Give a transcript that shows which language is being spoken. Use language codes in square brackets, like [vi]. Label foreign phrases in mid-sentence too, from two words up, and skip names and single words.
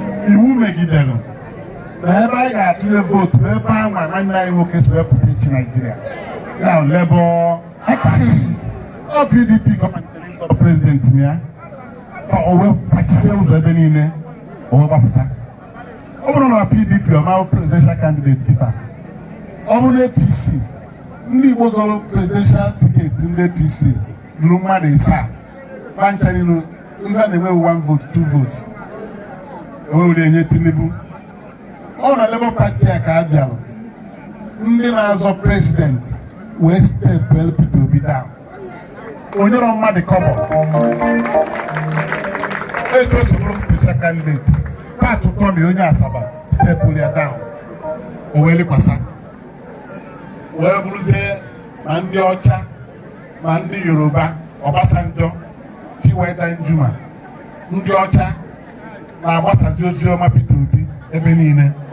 [ig] Iwu megidere na ebe anyị ga-atụnye vootu bụ ebe ahụ nwanne anyị nwoke si wee pụta ịchị Naịjirịa. Ya Labour Party. Ọ P D P ka ọ malitere ịzọ president m ya. Ka o wee fachisie ụzọ ebe niile, o wee gbapụta. Ọ bụrụ na P D P ọ ma bụ [en] presidential candidate [ig] kịta, ọ bụrụ na A P C, ndị Igbo zọrọ [en] presidential ticket [ig] ndị A P C lụrụ mmadụ ise a, ba ncha niile, ihe a na-enwe bụ [en] one vote, two votes. [ig] O wee were enye Tinubu. Ọ na Labour Party a ka a bịara, ndị na-azọ president wee step Peter Obi down. O nyere mmadụ kọbọ. Etu o si bụrụ [en] presidential candidate, [ig] Pat Utomi onye Asaba step ya down. O wee lekwasa. Wee bụrụzie ma ndị ọcha, ma ndị Yoruba, Obasanjo, T Y Danjuma, ndị ọcha na-agbasazi ozi ọma Peter Obi ebe niile.